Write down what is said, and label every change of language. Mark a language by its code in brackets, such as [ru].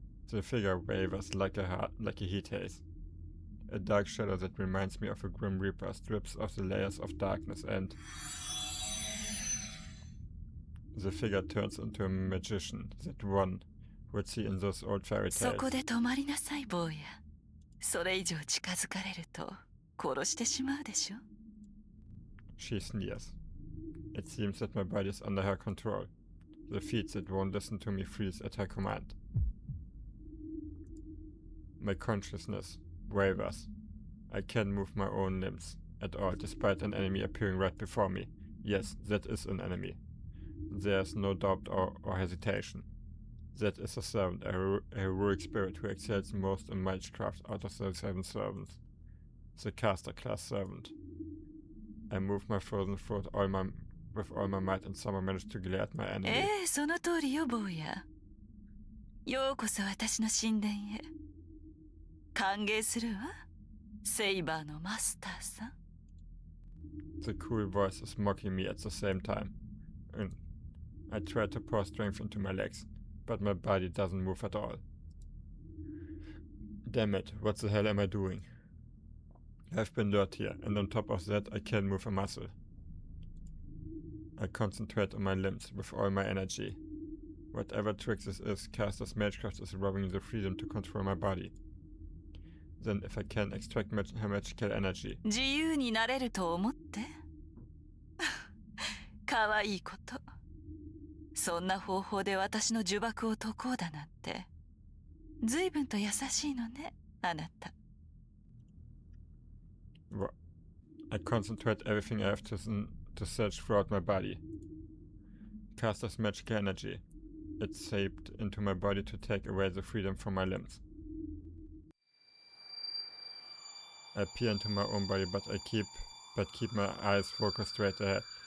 [en] The figure wavers like a heat haze. A dark shadow that reminds me of a grim reaper strips off the layers of darkness and the figure turns into a magician that one would see in those old fairy [ja] そ [en] tales. [ja] こで止まりなさい坊や。それ以上近づかれると殺してしまうでしょ。 [en] She sneers. It seems that my body is under her control. The feet that won't listen to me freeze at her command. My consciousness wavers. I can't move my own limbs at all, despite an enemy appearing right before me. Yes, that is an enemy. There's no doubt or hesitation. That is a servant, a heroic spirit who excels most in magecraft out of the 7 servants. The caster class servant. I move my frozen throat with all my might and somehow manage to glare at my enemy. [ja] その通りよ坊や。ようこそ私の神殿へ。歓迎するわ。セイバーのマスターさん。 [en] The cool voice is mocking me at the same time. And I try to pour strength into my legs, but my body doesn't move at all. Damn it, what the hell am I doing? I've been lured here, and on top of that I can't move a muscle. I concentrate on my limbs with all my energy. Whatever trick this is, Caster's Magecraft is robbing the freedom to control my body. Then if I can extract her magical energy. [ja] 自由になれると思って。かわいいこと。そんな方法で私の呪縛を解こうだなんて。随分と優しいのね、あなた。 [en] I concentrate everything I have to search throughout my body. Caster's magical energy. It's seeped into my body to take away the freedom from my limbs. I peer into my own body, but keep my eyes focused straight ahead.